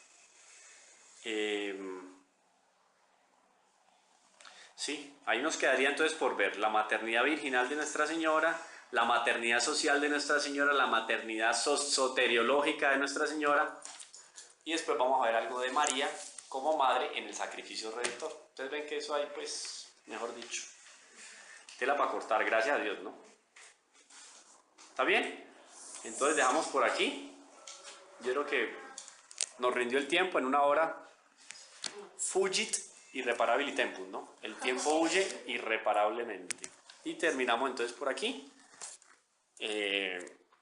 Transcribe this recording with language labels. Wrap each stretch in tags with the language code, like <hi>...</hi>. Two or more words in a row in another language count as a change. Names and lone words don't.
<es>Sí, ahí nos quedaría entonces por ver la maternidad virginal de Nuestra Señora, la maternidad social de Nuestra Señora, la maternidad soteriológica de Nuestra Señora, y después vamos a ver algo de María como madre en el sacrificio redentor. Ustedes ven que eso hay, pues, mejor dicho, tela para cortar, gracias a Dios, ¿no? ¿Está bien? Entonces dejamos por aquí. Yo creo que nos rindió el tiempo en una hora.</es> <la>Fugit irreparabili tempus,</la> <es>¿no? El tiempo huye irreparablemente. Y terminamos entonces por aquí.</es>